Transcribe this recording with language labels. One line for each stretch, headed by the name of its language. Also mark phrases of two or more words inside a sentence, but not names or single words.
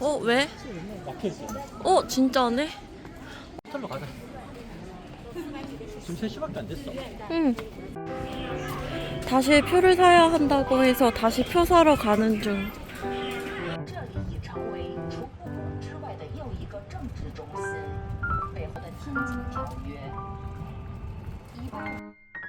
Korean: 왜? 막혀있어. 진짜네? 호텔로 가자. 지금 3시밖에 안 됐어. 응. 다시 표를 사야 한다고 해서 다시 표 사러 가는 중.
Chinese: 这里已成为除故宫之外的又一个政治中心。背后的天津条约，18